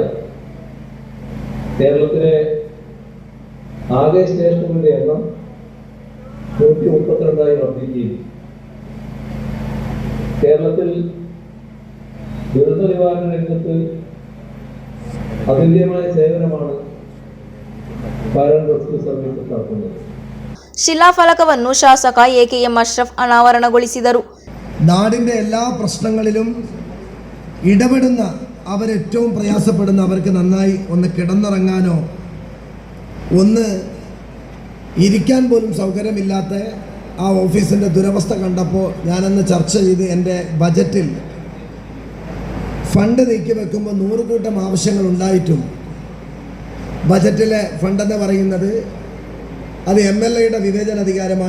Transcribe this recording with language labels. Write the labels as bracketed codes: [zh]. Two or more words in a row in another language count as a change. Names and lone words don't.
[ml] കേരളത്തിലെ ആകെ സ്റ്റേഷനുകളുടെ എണ്ണം 132ആയി വർദ്ധിക്കുകയും കേരളത്തിൽ ദുരന്ത നിവാരണ രംഗത്ത് അതുല്യമായ സേവനമാണ് [en] fire and rescue service [ml] നടത്തുന്നത്. [kn] ಶಿಲಾಫಲಕವನ್ನು ಶಾಸಕ ಎಕೆಎಂ ಅಶ್ರಫ್ ಅನಾವರಣಗೊಳಿಸಿದರು. [ml] നാടിൻ്റെ എല്ലാ പ്രശ്നങ്ങളിലും ഇടപെടുന്ന അവരേറ്റവും പ്രയാസപ്പെടുന്ന അവർക്ക് നന്നായി ഒന്ന് കിടന്നുറങ്ങാനോ ഒന്ന് ഇരിക്കാൻ പോലും സൗകര്യമില്ലാത്ത ആ ഓഫീസിൻ്റെ ദുരവസ്ഥ കണ്ടപ്പോൾ ഞാനന്ന് ചർച്ച ചെയ്ത് എൻ്റെ ബജറ്റിൽ ഫണ്ട് നീക്കി വെക്കുമ്പോൾ 100 കൂട്ടം ആവശ്യങ്ങൾ ഉണ്ടായിട്ടും ബജറ്റിലെ ഫണ്ടെന്ന് പറയുന്നത് അത് MLAയുടെ വിവേചനാധികാരമാണ്.